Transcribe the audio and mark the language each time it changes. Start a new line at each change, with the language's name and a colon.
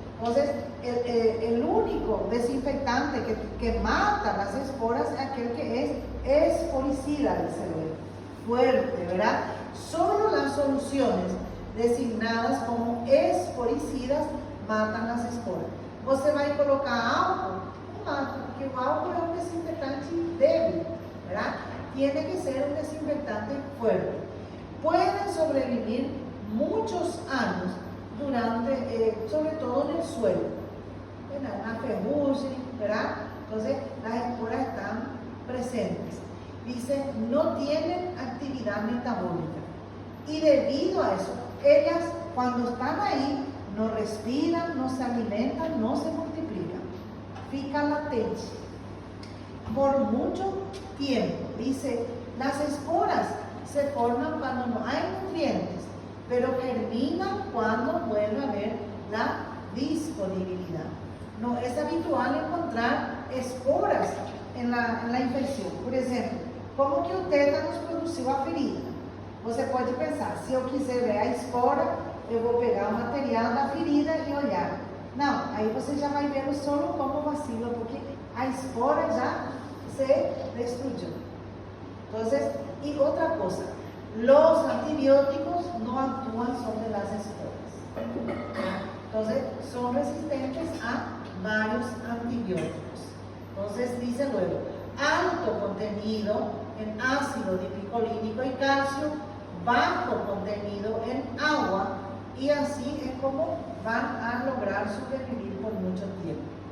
Spanish: Entonces, el único desinfectante que mata las esporas es aquel que es esporicida, dice luego, fuerte, ¿verdad? Solo las soluciones designadas como esporicidas matan las esporas.
Portuguese: Você vai colocar álcool, não mata, porque o álcool é um desinfectante débil, ¿verdad?
Spanish: Tiene que ser un desinfectante fuerte. Pueden sobrevivir muchos años durante, sobre todo en el suelo, ¿verdad? Una ferrugem, ¿verdad? Entonces las esporas están presentes. Dice, no tienen actividad metabólica. Y debido a eso, ellas cuando están ahí no respiran, no se alimentan, no se multiplican.
Portuguese: Fica latente.
Spanish: Por mucho tiempo. Dice, las esporas se forman cuando no hay nutrientes, pero germinan cuando vuelve a haber la disponibilidad. No es habitual encontrar esporas en la infección. Por ejemplo,
Portuguese: como que o tétanos produziu a ferida? Você pode pensar, se eu quiser ver a espora, eu vou pegar o material da ferida e olhar. Não, aí você já vai vendo
Spanish: solo como vacila,
Portuguese: porque a espora já
Spanish: se destruyó. Entonces, y otra cosa, los antibióticos no actúan sobre las esporas. Entonces, son resistentes a varios antibióticos. Entonces, dice luego, alto contenido en ácido dipicolínico y calcio, bajo contenido en agua, y así es como van a lograr sobrevivir por mucho tiempo.